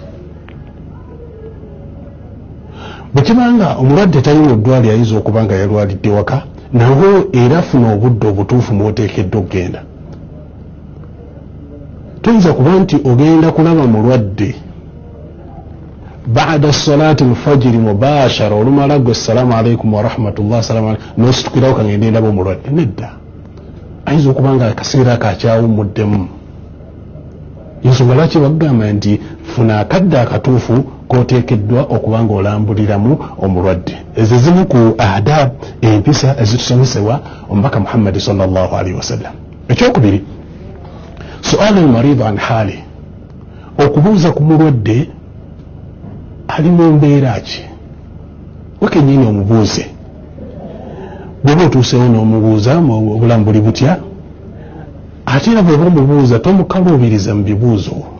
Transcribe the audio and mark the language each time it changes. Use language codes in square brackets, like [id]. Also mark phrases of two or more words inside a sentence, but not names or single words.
[lg] Bwe kibanga omulwadde talina eddwaliro ayinza okuba nga yalwalidde waka, nawo era funa obudde obutuufu mw'oteekeddwa okgenda. Toyinza kuba nti ogenda kulaba mulwadde [ar] بعد صلاة الفجر [lg] mubashara olumala gwe [ar] السلام عليكم ورحمة الله سلام عليكم [lg] n'ositukirawo kangende ndaba omulwadde. Nedda, ayinza okuba nga akaseera kakyawumuddemu. Ensonga lwaki bagamba nti funa akadde akatuufu k'oteekeddwa okuba nga olambuliramu omulwadde. Ezo zimu ku adab empisa ezitusomesebwa omubaka Muhammad [ar] صلى الله عليه وسلم. Ekyokubiri, سؤال المريض عن حاله, [lg] okubuuza ku mulwadde ali mu mbeera ki. Wekennyini omubuuze. Bw'oba otuusewo n'omubuuza obulamu buli butya, ate era bw'oba omubuuza tomukaluubiriza mu bibuuzo.